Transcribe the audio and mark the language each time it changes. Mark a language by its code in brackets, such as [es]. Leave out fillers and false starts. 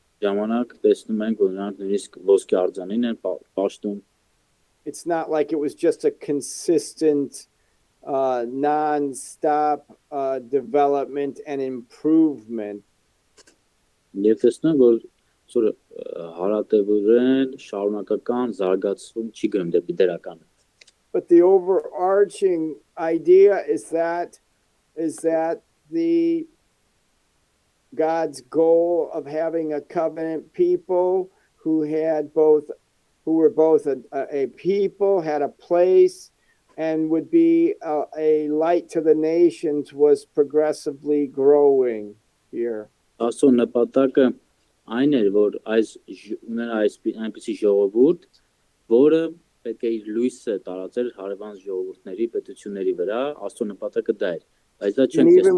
[hy] Ժամանակ տեսնում ենք, որ նրանք նույնիսկ ոսկե արձանին են պաշտում։ [en] It's not like it was just a consistent, non-stop development and improvement. [hy] Եվ տեսնում ենք, որ սորը հարատևորեն շարունակական զարգացում չի գնում դեպի դրականը։ [en] But the overarching idea is that the God's goal of having a covenant people who were both a people, had a place, and would be a light to the nations was progressively growing here. [hy] Աստծո նպատակը այն էր, որ ուներ այնպիսի ժողովուրդ, որը պետք է իր լույսը տարածեր հարևան ժողովուրդների, պետությունների վրա, Աստծո նպատակը դա էր։ Բայց դա չենք